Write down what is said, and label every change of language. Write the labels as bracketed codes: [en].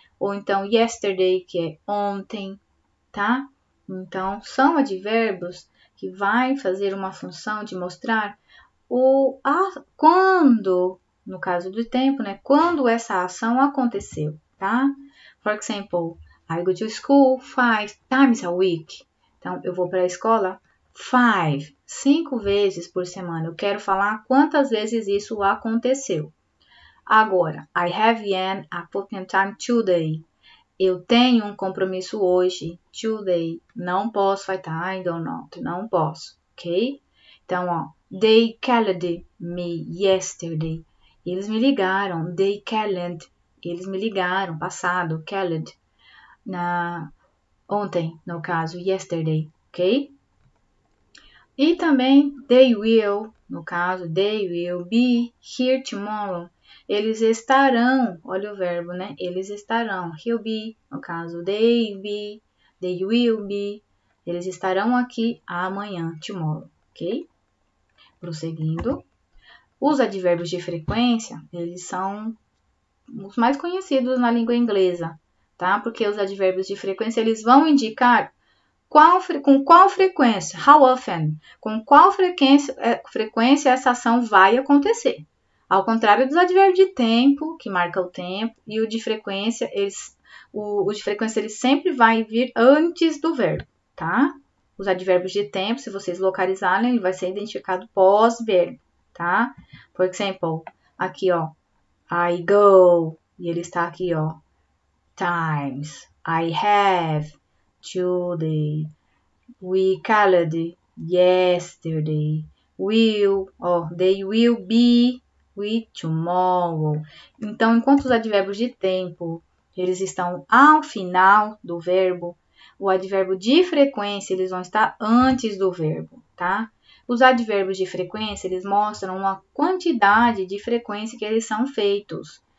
[pt] Ou então, yesterday, que é ontem, tá? Então, são advérbios que vai fazer uma função de mostrar quando, no caso do tempo, né? Quando essa ação aconteceu, tá? [en] For example, I go to school 5 times a week. [pt] Então, eu vou para a escola 5 vezes por semana. Eu quero falar quantas vezes isso aconteceu. [en] Agora, I have an appointment time today. [pt] Eu tenho um compromisso hoje, today. Não posso, vai estar [en] I don't not, [pt] não posso, ok? Então, ó, [en] they called me yesterday. [pt] Eles me ligaram, [en] they called. [pt] Eles me ligaram, passado, called. Ontem, no caso, [en] yesterday, ok? [pt] E também, [en] they will, [pt] no caso, [en] they will be here tomorrow. [pt] Eles estarão, olha o verbo, né? Eles estarão. [en] He'll be, [pt] no caso, [en] they will be. [pt] Eles estarão aqui amanhã, tomorrow, ok? Prosseguindo. Os advérbios de frequência, eles são os mais conhecidos na língua inglesa, tá? Porque os advérbios de frequência, eles vão indicar com qual frequência, [en] how often, [pt] com qual frequência essa ação vai acontecer. Ao contrário dos advérbios de tempo, que marca o tempo, e o de frequência, o de frequência ele sempre vai vir antes do verbo, tá? Os advérbios de tempo, se vocês localizarem, ele vai ser identificado pós-verbo, tá? Por exemplo, aqui, ó, [en] I go, [pt] e ele está aqui, ó, times. [en] I have, today. We called yesterday. Will, they will be with tomorrow. [pt] Então, enquanto os advérbios de tempo, eles estão ao final do verbo, o advérbio de frequência, eles vão estar antes do verbo, tá? Os advérbios de frequência, eles mostram uma quantidade de frequência que eles são feitos.